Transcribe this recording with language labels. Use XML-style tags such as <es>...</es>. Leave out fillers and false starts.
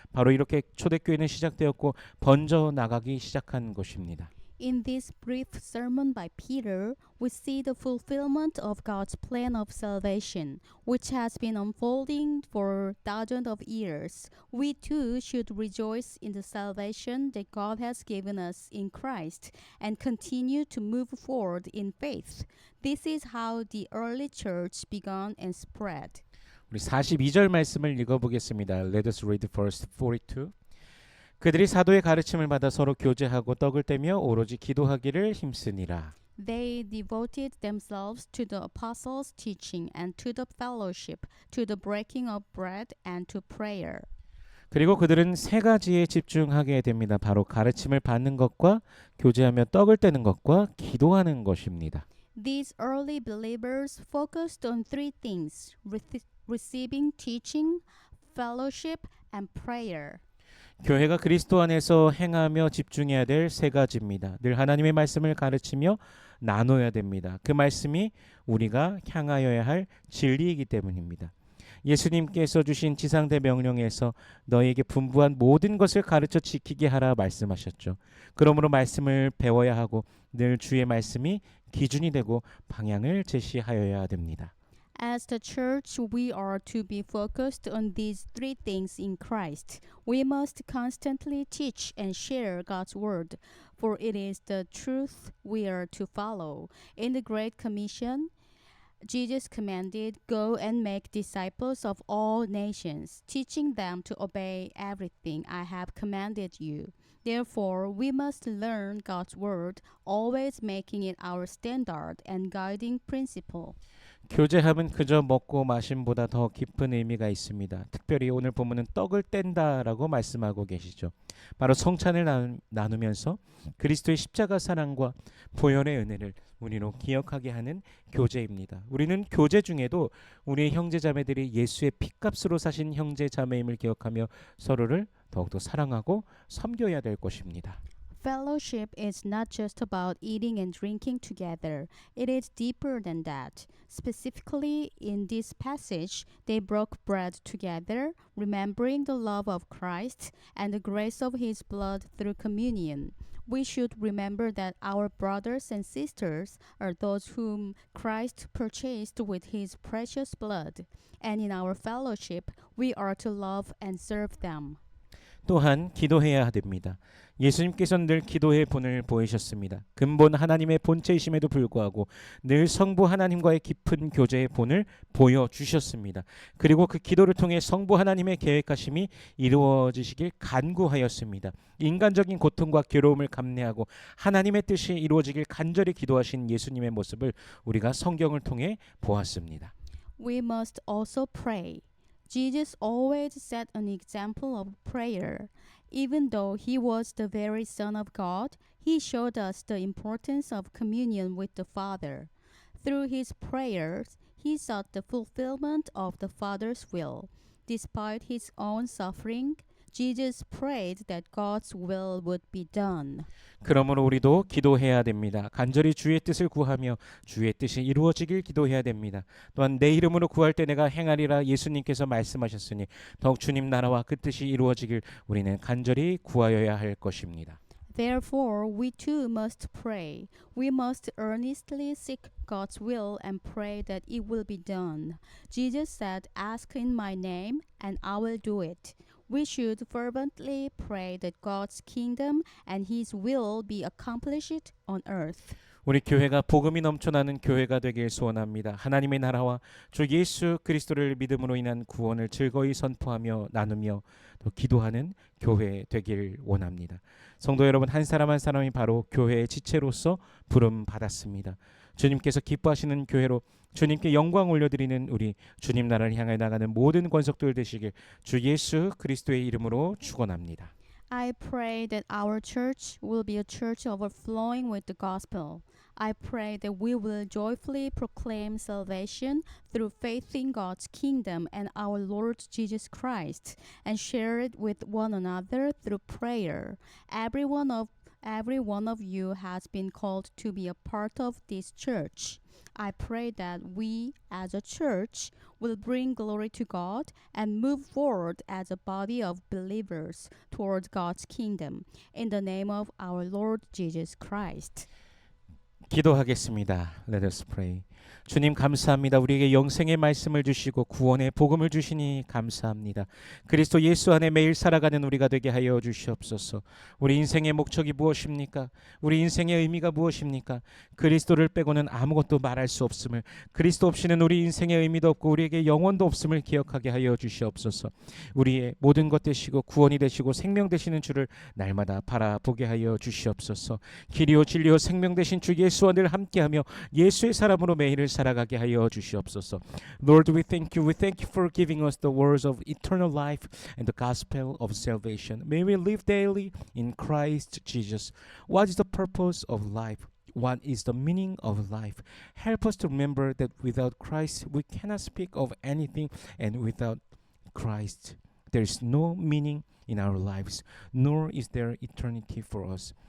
<ko>바로 이렇게 초대교회는 시작되었고 번져 나가기 시작한 것입니다.</ko> <en>In this brief sermon by Peter, we see the fulfillment of God's plan of salvation, which has been unfolding for thousands of years. We too should rejoice in the salvation that God has given us in Christ and continue to move forward in faith. This is how the early church began and spread.</en> <ko>우리 42절 말씀을 읽어보겠습니다.</ko> <en>Let us read verse 42.</en> <ko>그들이 사도의 가르침을 받아 서로 교제하고 떡을 떼며 오로지 기도하기를 힘쓰니라.</ko> <en>They devoted themselves to the apostles' teaching and to the fellowship, to the breaking of bread and to prayer.</en> <ko>그리고 그들은 세 가지에 집중하게 됩니다. 바로 가르침을 받는 것과 교제하며 떡을 떼는 것과 기도하는 것입니다.</ko> <en>These early believers focused on three things: receiving teaching, fellowship, and prayer.</en> <ko>교회가 그리스도 안에서 행하며 집중해야 될 세 가지입니다. 늘 하나님의 말씀을 가르치며 나눠야 됩니다. 그 말씀이 우리가 향하여야 할 진리이기 때문입니다. 예수님께서 주신 지상대 명령에서 너희에게 분부한 모든 것을 가르쳐 지키게 하라 말씀하셨죠. 그러므로 말씀을 배워야 하고 늘 주의 말씀이 기준이 되고 방향을 제시하여야 됩니다.</ko> <en>As the church, we are to be focused on these three things in Christ. We must constantly teach and share God's word, for it is the truth we are to follow. In the Great Commission, Jesus commanded, Go and make disciples of all nations, teaching them to obey everything I have commanded you. Therefore, we must learn God's word, always making it our standard and guiding principle.</en> <ko>교제함은 그저 먹고 마심보다 더 깊은 의미가 있습니다. 특별히 오늘 본문은 떡을 뗀다라고 말씀하고 계시죠. 바로 성찬을 나누면서 그리스도의 십자가 사랑과 보혈의 은혜를 우리로 기억하게 하는 교제입니다. 우리는 교제 중에도 우리의 형제 자매들이 예수의 피값으로 사신 형제 자매임을 기억하며 서로를 더욱더 사랑하고 섬겨야 될 것입니다.</ko> <en>Fellowship is not just about eating and drinking together, it is deeper than that. Specifically, in this passage, they broke bread together, remembering the love of Christ and the grace of his blood through communion. We should remember that our brothers and sisters are those whom Christ purchased with his precious blood, and in our fellowship, we are to love and serve them.</en> <ko>또한 기도해야 됩니다. 예수님께서는 늘 기도의 본을 보이셨습니다. 근본 하나님의 본체이심에도 불구하고 늘 성부 하나님과의 깊은 교제의 본을 보여주셨습니다. 그리고 그 기도를 통해 성부 하나님의 계획하심이 이루어지시길 간구하였습니다. 인간적인 고통과 괴로움을 감내하고 하나님의 뜻이 이루어지길 간절히 기도하신 예수님의 모습을 우리가 성경을 통해 보았습니다.</ko> <en>We must also pray. Jesus always set an example of prayer. Even though he was the very Son of God, he showed us the importance of communion with the Father. Through his prayers, he sought the fulfillment of the Father's will. Despite his own suffering, Jesus prayed that God's will would be done.</en> <ko>그러므로 우리도 기도해야 됩니다. 간절히 주의 뜻을 구하며 주의 뜻이 이루어지길 기도해야 됩니다. 또한 내 이름으로 구할 때 내가 행하리라 예수님께서 말씀하셨으니 더욱 주님 나라와 그 뜻이 이루어지길 우리는 간절히 구하여야 할 것입니다.</ko> <en>Therefore, we too must pray. We must earnestly seek God's will and pray that it will be done. Jesus said, "Ask in my name, and I will do it." We should fervently pray that God's kingdom and his will be accomplished on earth.</en> <ko>우리 교회가 복음이 넘쳐나는 교회가 되길 소원합니다. 하나님의 나라와 주 예수 그리스도를 믿음으로 인한 구원을 즐거이 선포하며 나누며 또 기도하는 교회 되길 원합니다. 성도 여러분, 한 사람 한 사람이 바로 교회의 지체로서 부름 받았습니다. 주님께서 기뻐하시는 교회로 주님께 영광 올려드리는 우리 주님 나라를 향해 나가는 모든 권속들 되시길 주 예수 그리스도의 이름으로 축원합니다.</ko> <en>I pray that our church will be a church overflowing with the gospel. I pray that we will joyfully proclaim salvation through faith in God's kingdom and our Lord Jesus Christ, and share it with one another through prayer. Every one of you has been called to be a part of this church. I pray that we, as a church, will bring glory to God and move forward as a body of believers toward God's kingdom. In the name of our Lord Jesus Christ.</en> <ko>기도하겠습니다.</ko> <en>Let us pray.</en> <ko>주님 감사합니다. 우리에게 영생의 말씀을 주시고 구원의 복음을 주시니 감사합니다. 그리스도 예수 안에 매일 살아가는 우리가 되게 하여 주시옵소서. 우리 인생의 목적이 무엇입니까? 우리 인생의 의미가 무엇입니까? 그리스도를 빼고는 아무것도 말할 수 없음을, 그리스도 없이는 우리 인생의 의미도 없고 우리에게 영원도 없음을 기억하게 하여 주시옵소서. 우리의 모든 것 되시고 구원이 되시고 생명 되시는 주를 날마다 바라보게 하여 주시옵소서. 길이요 진리요 생명 되신 주 예수와 늘 함께하며 예수의 사람으로 매일을 살아가게 하여 주시옵소서.</ko> <en>Lord, we thank you. We thank you for giving us the words of eternal life and the gospel of salvation. May we live daily in Christ Jesus. What is the purpose of life? What is the meaning of life? Help us to remember that without Christ we cannot speak of anything, and without Christ there is no meaning in our lives, nor is there eternity for us.</en>